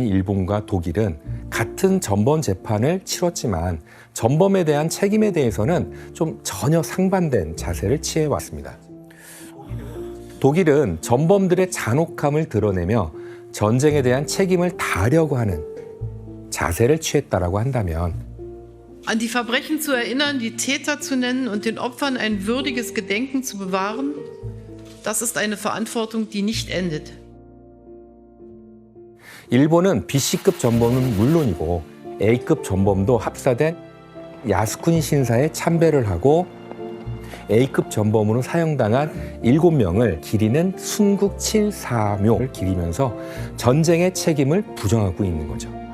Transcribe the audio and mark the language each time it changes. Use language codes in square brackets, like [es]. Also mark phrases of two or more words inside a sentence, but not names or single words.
[ko] 일본과 독일은 같은 전범 재판을 치렀지만 전범에 대한 책임에 대해서는 좀 전혀 상반된 자세를 취해왔습니다. 독일은 전범들의 잔혹함을 드러내며 전쟁에 대한 책임을 다하려고 하는 자세를 취했다라고 한다면 [de] An die Verbrechen zu erinnern, die Täter zu nennen und den Opfern ein würdiges Gedenken zu bewahren, das ist eine Verantwortung, die nicht endet. [ko] 일본은 B급 전범은 물론이고 A급 전범도 합사된 야스쿠니 신사에 참배를 하고 A급 전범으로 사형당한 7명을 기리는 순국 7사묘를 기리면서 전쟁의 책임을 부정하고 있는 거죠.